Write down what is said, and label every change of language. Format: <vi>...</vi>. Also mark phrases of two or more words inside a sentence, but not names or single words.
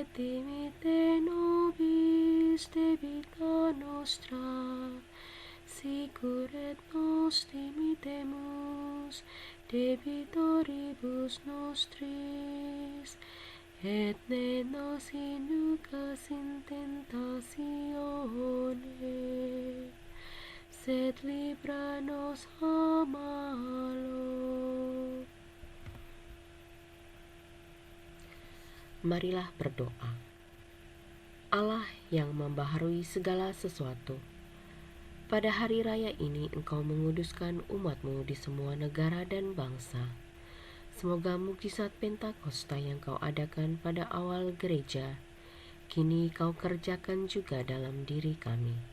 <la>dimitte nobis debita nostra, sicur et nos dimittemus debitoribus nostris, et ne nos inducas in tentatione, sed libra nos a malo.</la> <id>Marilah berdoa. Allah yang membaharui segala sesuatu, pada hari raya ini Engkau menguduskan umat-Mu di semua negara dan bangsa. Semoga mukjizat Pentakosta yang Kau adakan pada awal gereja, kini Kau kerjakan juga dalam diri kami.</id>